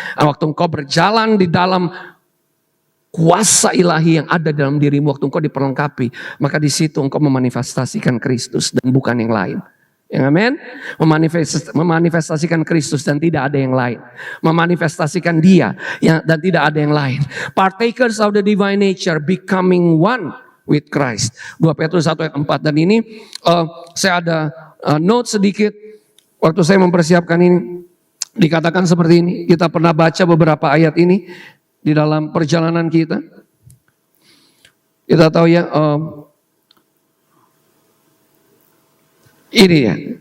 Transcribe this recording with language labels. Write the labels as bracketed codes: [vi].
[id] Waktu engkau berjalan di dalam kuasa ilahi yang ada dalam dirimu, waktu engkau diperlengkapi, maka di situ engkau memanifestasikan Kristus dan bukan yang lain. Ya, amin. Memanifestasikan Kristus dan tidak ada yang lain. Memanifestasikan Dia dan tidak ada yang lain. [en] Partakers of the divine nature, becoming one with Christ. [id] 2 Petrus 1 ayat 4. Dan ini saya ada note sedikit waktu saya mempersiapkan ini. Dikatakan seperti ini. Kita pernah baca beberapa ayat ini di dalam perjalanan kita. Kita tahu ya, ini ya,